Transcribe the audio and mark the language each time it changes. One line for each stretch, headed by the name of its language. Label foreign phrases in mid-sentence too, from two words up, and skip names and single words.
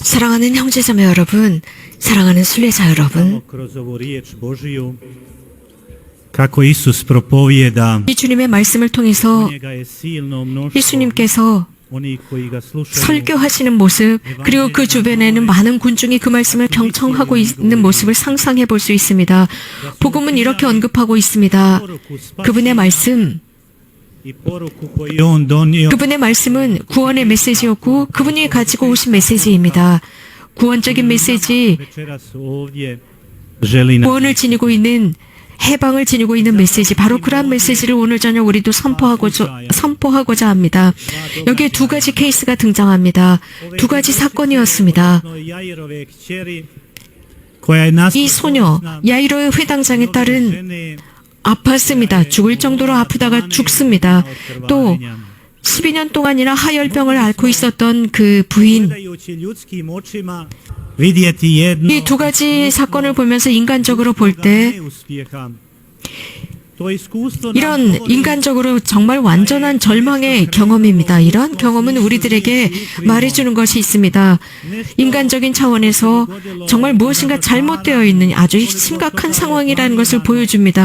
Korean: 사랑하는 형제자매 여러분, 사랑하는 순례자 여러분,
Croatian: kroz ovu riječ Božiju, kako Isus propovijeda,
Korean: 이 주님의 말씀을 통해서
Croatian: njega je silno mnoštvo
Korean: 예수님께서
Croatian: onih koji ga slušaju,
Korean: 설교하시는 모습, 그리고 그 주변에는 많은 군중이 그 말씀을 경청하고 있는 모습을 상상해 볼 수 있습니다. 복음은 이렇게 언급하고 있습니다. 그분의 말씀,
Croatian: i poruku koju on donio,
Korean: 그분의 말씀은 구원의 메시지였고 그분이 가지고 오신 메시지입니다. 구원적인 메시지,
Croatian: večeras ovdje želi nam
Korean: 구원을 지니고 있는, 해방을 지니고 있는 메시지, 바로 그러한 메시지를 오늘 저녁 우리도 선포하고자 합니다. 여기에 두 가지 케이스가 등장합니다. 두 가지 사건이었습니다.
Croatian: Jairove kćeri, koja je
Korean: 이 소녀, 야이로의 회당장의 딸은 아팠습니다. 죽을 정도로 아프다가 죽습니다. 또 12년 동안이나 하열병을 앓고 있었던 그 부인,
Croatian: gledajući ljudskim očima vidjeti jedno
Korean: 이 두 가지 사건을 보면서 인간적으로 볼 때
Croatian: neuspjeha
Korean: 이런 인간적으로 정말 완전한 절망의 경험입니다. 이러한 경험은 우리들에게 말해주는 것이 있습니다. 인간적인 차원에서 정말 무엇인가 잘못되어 있는 아주 심각한 상황이라는 것을 보여줍니다.